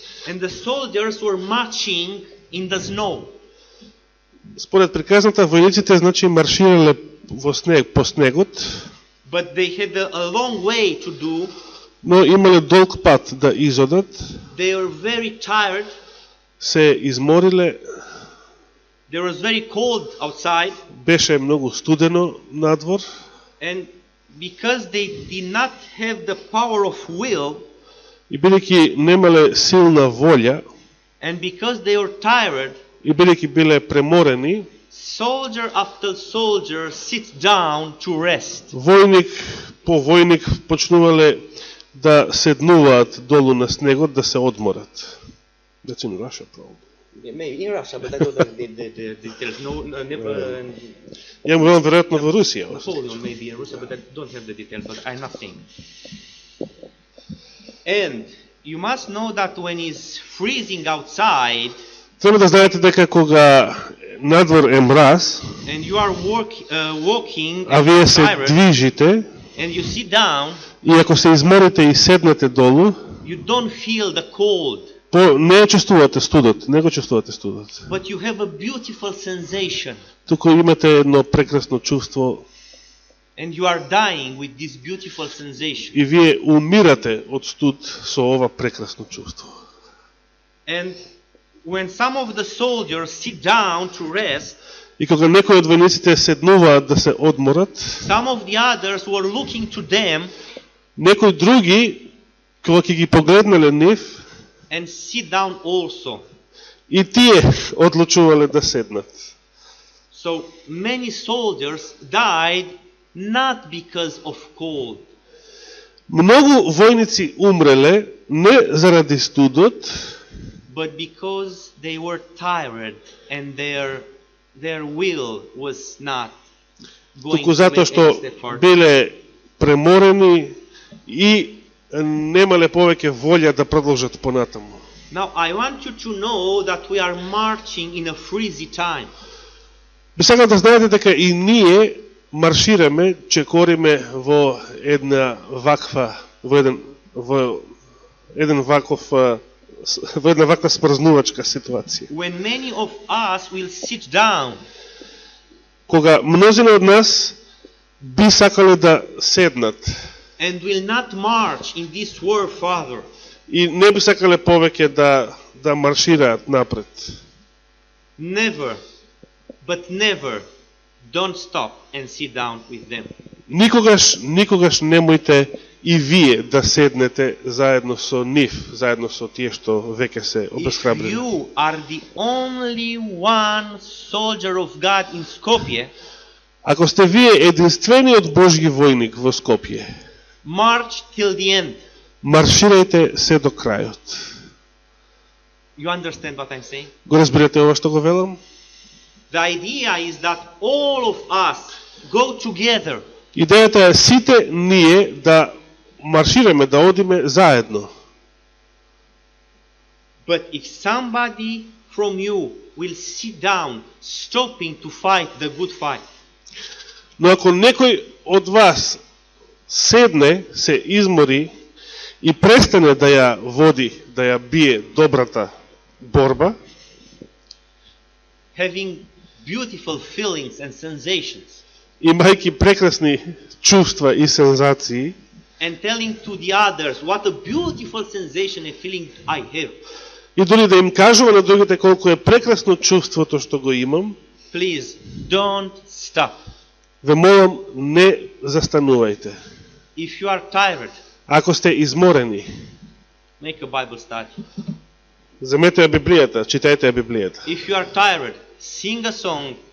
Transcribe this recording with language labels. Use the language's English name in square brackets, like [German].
[English] And the soldiers were marching in the snow. [Macedonian] Според приказната, војниците значи марширале во снег, по снегот, [English] But they had a long way to do. [Macedonian] но имале долг пат да изодат, [English] They were very tired. [Macedonian] се измориле, [English] There was very cold outside. [Macedonian] беше многу студено надвор, [English] And because they did not have the power of will, [Macedonian] и бидејќи немале силна волја, [English] and because they were tired, [Macedonian] и бидејќи биле преморени, [English] soldier after soldier sits down to rest. [Macedonian] војник по војник почнувале да седнуваат долу на снегот да се одморат. [English] That's in Russia, probably. Maybe in Russia, but I don't know the details. No, never. [Macedonian] Ја му веројатно во Русија. [English] Napoleon maybe in Russia, but I don't have the details. But I'm not saying. And you must know that when it's freezing outside, [Macedonian] Треба да знаете дека кога надвор е мраз, [English] and you are walking, [Macedonian] а [English] and [Macedonian] вие [English] you're [Macedonian] се [English] tired, [Macedonian] движите, [English] and you sit down, [Macedonian] и ако се изморите и седнете долу, [English] you don't feel the cold, [Macedonian] не чувствувате студот, не го чувствувате студот. [English] but you have a beautiful sensation, [Macedonian] Туку имате едно прекрасно чувство [English] and you are dying with this beautiful sensation. [Macedonian] и вие умирате од студ со ова прекрасно чувство. [English] And when some of the soldiers sit down to rest, [Macedonian] И кога некои од војниците седнуваат да се одморат, [English] some of the others were looking to them [Macedonian] некои други, кога ќе ги погледнале нив, [English] and sit down also. [Macedonian] и тие одлучувале да седнат. [English] So many soldiers died not because of cold, [Macedonian] Многу војници умреле не заради студот, [English] but because they were tired and their will was not going [Macedonian] туку [English] to [Macedonian] затоа [English] make [Macedonian] што [English] any step forward. [Macedonian] биле преморени и немале повеќе волја да продолжат понатаму. [English] Now I want you to know that we are marching in a freezy time. [Macedonian] Би сакал да знаете дека и ние маршираме, чекориме во една ваква смрзнувачка ситуација. [English] When many of us will sit down [Macedonian] Кога мнозина од нас би сакале да седнат [English] and will not march in this war further, [Macedonian] и не би сакале повеќе да маршираат напред. [English] never, but never, don't stop and sit down with them. [Macedonian] Никогаш немојте и вие да седнете заедно со нив, заедно со тие што веќе се [English] If [Macedonian] обесхрабрени. [English] you are the only one soldier of God in Skopje, [Macedonian] Ако сте вие единствениот Божји војник во Скопје, [English] march till the end. [Macedonian] марширајте се до крајот. [English] You understand what I'm saying? [Macedonian] Го разбирате ова што го велам? [English] The idea is that all of us go together. [Macedonian] Идејата е сите ние да маршираме, да одиме заедно. [English] But if somebody from you will sit down, stopping to fight the good fight, [Macedonian] Но ако некој од вас седне, се измори и престане да ја води, да ја бие добрата борба, [English] having beautiful feelings and sensations, [Macedonian] имајќи прекрасни чувства и сензации, [English] and telling to the others what a beautiful sensation and feeling I have, [Macedonian] и дори да им кажува на другите колку е прекрасно чувството што го имам, [English] please don't stop. [Macedonian] ве молам, не застанувајте. [English] If you are tired, [Macedonian] Ако сте изморени, [English] make a Bible study. [Macedonian] земете ја Библијата, читајте ја Библијата. [English] If you are tired, sing a song to